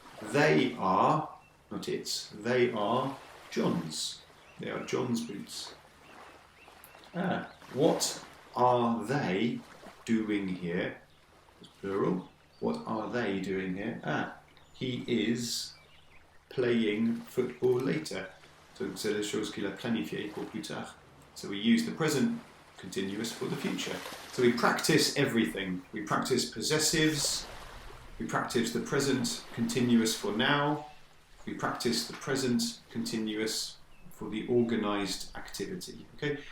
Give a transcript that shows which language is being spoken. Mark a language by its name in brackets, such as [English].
[English] They are, not its, they are John's. They are John's boots. What are they doing here? It's plural. What are they doing here? He is playing football later. [French] So c'est les choses qu'il a planifiées pour plus tard. [English] So we use the present continuous for the future. So we practice everything. We practice possessives. We practice the present continuous for now. We practice the present continuous for the organised activity. Okay?